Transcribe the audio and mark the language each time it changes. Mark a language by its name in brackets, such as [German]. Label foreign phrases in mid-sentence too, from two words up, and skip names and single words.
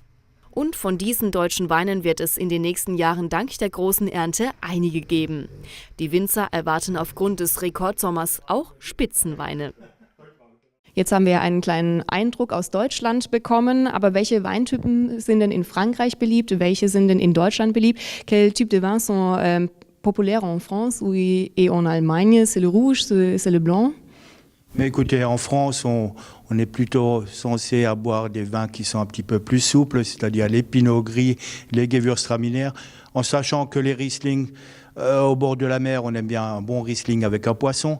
[German] Und von diesen deutschen Weinen wird es in den nächsten Jahren dank der großen Ernte einige geben. Die Winzer erwarten aufgrund des Rekordsommers auch Spitzenweine. Jetzt haben wir einen kleinen Eindruck aus Deutschland bekommen, aber welche Weintypen sind denn in Frankreich beliebt, welche sind denn in Deutschland beliebt? [French] Quels types de vins sont populaires en France et en Allemagne? C'est le rouge, c'est le blanc? Mais écoutez, en France, on est plutôt censé avoir des vins qui sont un petit peu plus souples, c'est-à-dire les Pinot Gris, les Gewürztraminer, en sachant que les Riesling Au bord de la mer, on aime bien un bon Riesling avec un poisson.